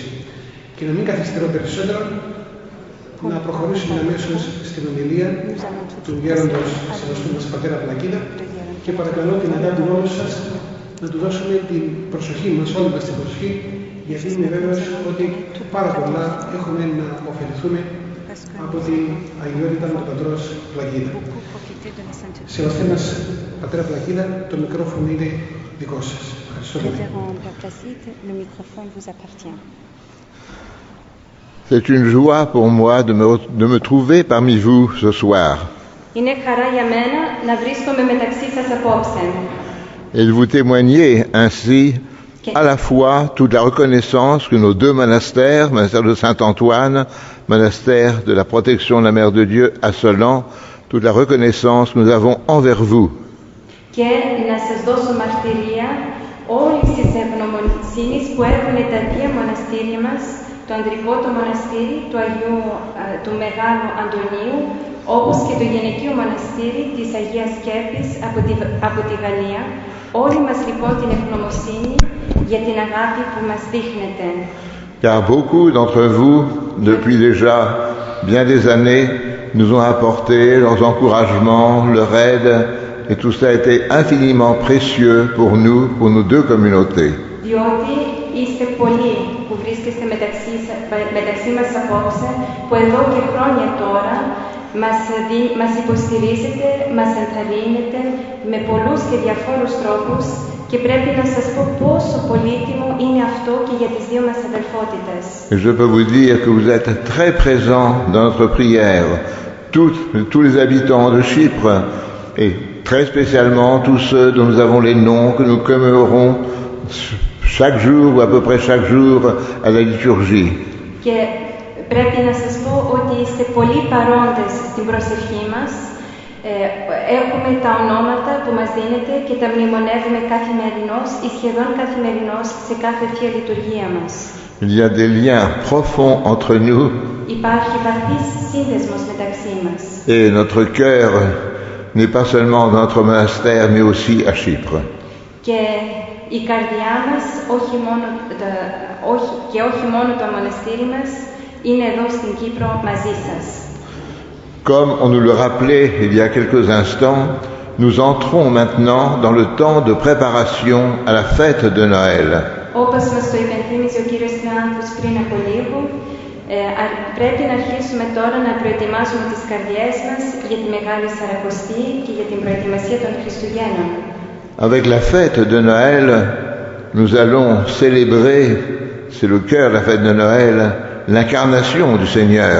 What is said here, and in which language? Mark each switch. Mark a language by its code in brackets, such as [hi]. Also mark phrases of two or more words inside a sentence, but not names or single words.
[el] Και να μην καθυστερώ περισσότερο, να προχωρήσουμε αμέσως στην ομιλία του γέροντος σεβαστού μας πατέρα Πλακίδα και παρακαλώ την αγάπη όλους σας να του δώσουμε την προσοχή μας, όλη μας την προσοχή, γιατί είμαι βέβαιος ότι πάρα πολλά έχουμε να ωφεληθούμε από την αγιότητα του πατρός Πλακίδα. Σεβαστέ μας πατέρα Πλακίδα, το μικρόφωνο είναι δικό σας. Ευχαριστώ πολύ. [fr] C'est une joie pour moi de me trouver parmi vous ce soir [el] Είναι χαρά για μένα να βρίσκομαι μεταξύ σας απόψε [fr] et de vous témoigner ainsi à la fois toute la reconnaissance que nos deux monastères, monastère de Saint-Antoine, monastère de la protection de la Mère de Dieu à Solan, toute la reconnaissance que nous avons envers vous. [el] και να σας δώσω μαρτυρία όλης της ευγνωμοσύνης που έχουν τα δύο μοναστήρια μας, το ανδρικό το μοναστήρι του Μεγάλου Αντωνίου, όπως και το γυναικείο μοναστήρι της Αγίας Σκέπης από τη Γαλλία. Όλοι μας λοιπόν την ευγνωμοσύνη για την αγάπη που μας δείχνετε. [fr] Car beaucoup d'entre vous, depuis déjà bien des années, nous ont apporté leurs encouragements, leur aide, et tout cela a été infiniment précieux pour nous, pour nos deux communautés. [el] Διότι είστε πολλοί που βρίσκεστε μεταξύ μας απόψε, που εδώ και χρόνια τώρα μας υποστηρίζετε, μας ενθαρρύνετε με πολλούς και διαφόρους τρόπους και πρέπει να σας πω πόσο πολύτιμο είναι αυτό και για τις δύο μας αδελφότητες. [fr] Et je peux vous dire que vous êtes très présents dans notre prière, tous les habitants de Chypre, et très spécialement tous ceux dont nous avons les noms, que nous commémorons chaque jour ou à peu près chaque jour à la liturgie. [el] Και πρέπει να σας πω ότι είστε πολύ παρόντες στην προσευχή μας. Έχουμε τα ονόματα που μας δίνετε και τα μνημονεύουμε καθημερινώς ή σχεδόν καθημερινώς σε κάθε Θεία Λειτουργία μας. [fr] Il y a des liens profonds entre nous. [el] Υπάρχει βαθύς σύνδεσμος μεταξύ μας. [fr] Et notre cœur n'est pas seulement dans notre monastère, mais aussi à Chypre. [el] Και η καρδιά μας, όχι μόνο το μοναστήρι μας, είναι εδώ στην Κύπρο μαζί σας. [fr] Comme on nous le rappelait il y a quelques instants, nous entrons maintenant dans le temps de préparation à la fête de Noël. [el] Όπως μας το υπενθύμιζε ο κύριος Θεάνθος πριν από λίγο, πρέπει να αρχίσουμε τώρα να προετοιμάσουμε τις καρδιές μας για τη Μεγάλη Σαρακοστή και για την προετοιμασία των Χριστουγέννων. [fr] Avec la fête de Noël, nous allons célébrer, c'est le cœur de la fête de Noël, l'incarnation du Seigneur.